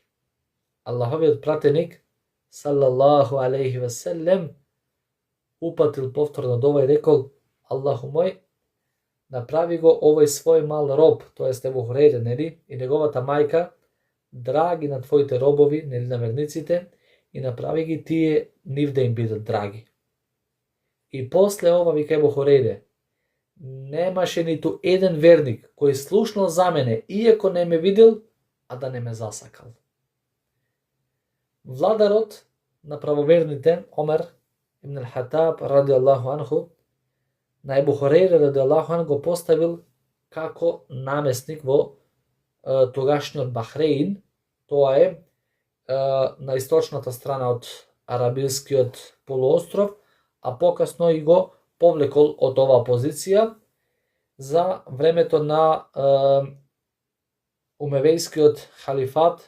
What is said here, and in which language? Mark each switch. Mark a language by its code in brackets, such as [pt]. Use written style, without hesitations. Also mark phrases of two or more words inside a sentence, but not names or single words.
[mk] Аллаховиот пратеник [ar] صلى الله عليه وسلم [mk] упатил повторно дова и рекол: Аллаху мој, направи го овој свој мал роб, тоест Ебу Хурейре, нели, и неговата мајка драги на твоите робови, нели, на верниците, и направи ги тие нив да им бидат драги. И после ова, вика Ебу Хурейре, немаше ниту еден верник кој слушнал за мене, иако не ме видел, а да не ме засакал. Владарот на правоверните, Омер ибн ал-Хатаб [ar] رضي الله عنه, [mk] на Ебу Хурейре [ar] رضي الله عنه [mk] го поставил како наместник во тогашниот Бахреин. Тоа е на источната страна од Арабискиот полуостров, а покасно и го повлекол од оваа позиција за времето на Умевејскиот халифат.